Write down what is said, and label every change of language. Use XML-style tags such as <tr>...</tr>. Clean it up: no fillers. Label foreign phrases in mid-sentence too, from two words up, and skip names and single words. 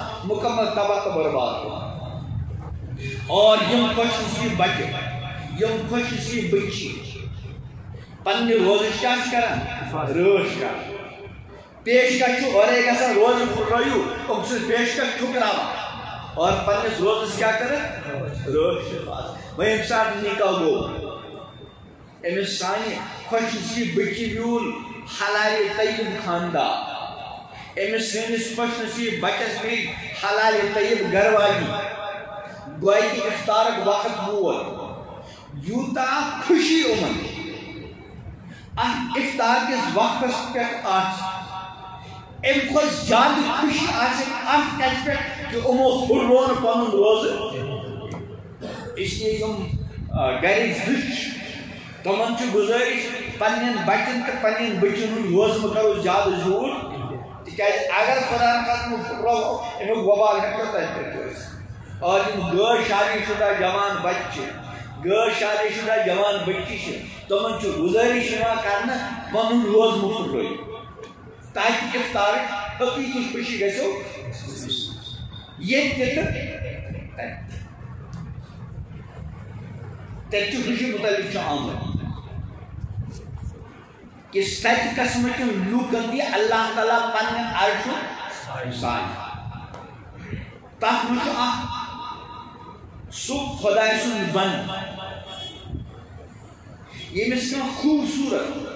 <ks>مکمل تباہ تو برباد اور یم خوش نصیب بچہ یم خوش نصیب بچی پنہ روزش کیا کران رٲچھ کر پیشکش اورے گژھان روز پھٹرٲیِو ام سٕنٛز پیشکش ٹھُکراوان اور پنس روزس کیا کران رٲچھ وۄنۍ ییٚمہِ ساتہٕ نکاح گوٚو أمس سانہِ خوش نصیب بچی میول حلال طیب خاندان أمس سٲنِس خوش نصیب بچس گٔے حلال طیب گھر والی گویا کہ افطارک وقت ووت یوٗتاہ خوشی یِمن اتھ افطار کس وقتس پٮ۪ٹھ آسہِ امہِ کھۄتہٕ زیادٕ خوشی آسہِ اتھ کتہِ پٮ۪ٹھ کہ یِمو پھُٹرون پنُن روزٕ اسلیے یِم گرِکۍ زٕ چھِ تمن چھُ گُزٲرِش پننٮ۪ن بچن تہٕ پننٮ۪ن بچن ہُنٛد روزٕ کرو زیادٕ زیوٗٹھ تِکیازِ اگر خۄدا نخواستہ پھُٹراوو امیُک وبال ہٮ۪کو تتہِ پٮ۪ٹھ ٲسِتھ اور یِم غٲر شادی شدہ جوان بچہِ چھِ غٲر شادی شدہ جوان بچی چھِ تمن چھُ گُزٲرِش یِوان کرنہٕ پنُن روز مہٕ پھُٹرٲیِو تاکہِ افطارٕچ حقیٖقی خوشی گژھیو ییٚتہِ تہِ تہٕ تتہِ خوشی متعلق چھُ آمُت کہ سَتہِ قٕسمٕکٮ۪ن لوٗکن دِ اللہ تعالیٰ پننٮ۪ن عرشُک سایہِ تتھ منٛز چھُ اکھ سُہ خۄداے سُنٛد بنٛد ییٚمِس کانٛہہ خوٗبصوٗرت</ks>